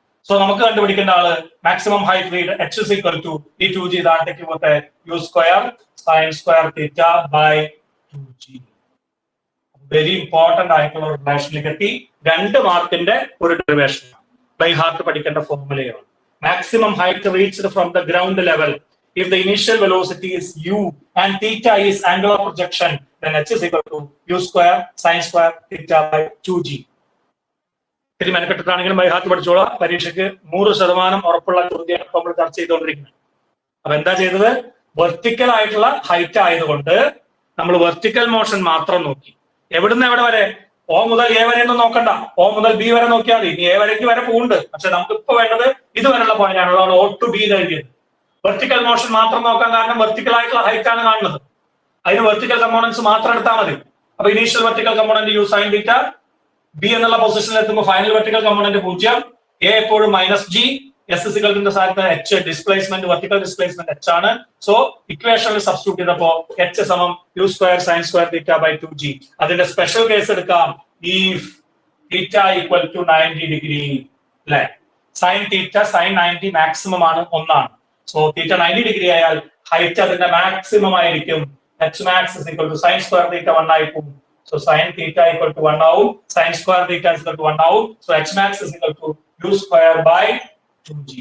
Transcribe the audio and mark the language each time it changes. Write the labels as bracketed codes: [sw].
[ml] So നമുക്ക് കണ്ടുപിടിക്കേണ്ട ആള് maximum height read h is equal to ഈ 2g താഴത്തേക്ക് പോട്ടെ U square sine square theta by 2g. Very important ആയിട്ടുള്ള ഒരു റിലേഷനിലേക്ക് എത്തി. 2 മാർക്കിന്റെ ഒരു ഡെറിവേഷൻ ബൈ ഹാർട്ട് പഠിക്കേണ്ട ഫോർമുലയാണ്. [en] Maximum height reached from the ground level if the initial velocity is u and theta is angle of projection, then h is equal to u square sin square theta by 2g. [ml] ഇത്തിരി മെനക്കെട്ടിട്ടാണെങ്കിലും by heart പഠിച്ചോളാം. പരീക്ഷയ്ക്ക് 100% ഉറപ്പുള്ള ചോദ്യം നമ്മൾ ചർച്ച ചെയ്തുകൊണ്ടിരിക്കുന്നത്. അപ്പൊ എന്താ ചെയ്തത്? വെർട്ടിക്കൽ ആയിട്ടുള്ള ഹൈറ്റ് ആയതുകൊണ്ട് നമ്മൾ വെർട്ടിക്കൽ മോഷൻ മാത്രം നോക്കി. എവിടുന്ന് എവിടെ വരെ? O മുതൽ A വരെ ഒന്നും നോക്കണ്ട, O മുതൽ B വരെ നോക്കിയാൽ മതി. ഇനി A വരേക്ക് വരെ പോകുന്നുണ്ട്, പക്ഷെ നമുക്ക് ഇപ്പൊ വേണ്ടത് ഇതുവരെയുള്ള പോയിന്റ് ആണ്. O to B എഴുതിയത്. വെർട്ടിക്കൽ മോഷൻ മാത്രം നോക്കാൻ കാരണം വെർട്ടിക്കൽ ആയിട്ടുള്ള ഹൈറ്റ് ആണ് കാണുന്നത്. അതിന് വെർട്ടിക്കൽ കമ്പോണൻസ് മാത്രം എടുത്താൽ മതി. അപ്പൊ initial vertical component U sine theta, B എന്നുള്ള പൊസിഷനിൽ എത്തുമ്പോൾ ഫൈനൽ വെർട്ടിക്കൽ കമ്പോണന്റ് 0, എ എപ്പോഴും -g, എസ് ഇസിക്കൽന്റെ സ്ഥാനത്ത് h displacement vertical displacement h ആണ്. സോ ഇക്വേഷനിൽ സബ്സ്റ്റിറ്റ്യൂട്ട് ചെയ്തപ്പോ h സമം U square sine square theta by 2g. അതിന്റെ സ്പെഷ്യൽ കേസ് എടുക്കാം. if theta equal to 90 degree അല്ലെ, സൈൻ തീറ്റ സൈൻ 90 മാക്സിമം ആണ്, 1 ആണ്. സോ തീറ്റ 90 ഡിഗ്രി ആയാൽ ഹൈറ്റ് അതിന്റെ മാക്സിമം ആയിരിക്കും. [en] h max is equal to sin square theta 1 [ml] ആയി പോകും. So sin theta equal to 1 ആവും, [en] sin square theta is equal to 1 [ml] ആവും. [en] So h max is equal to u square by 2g.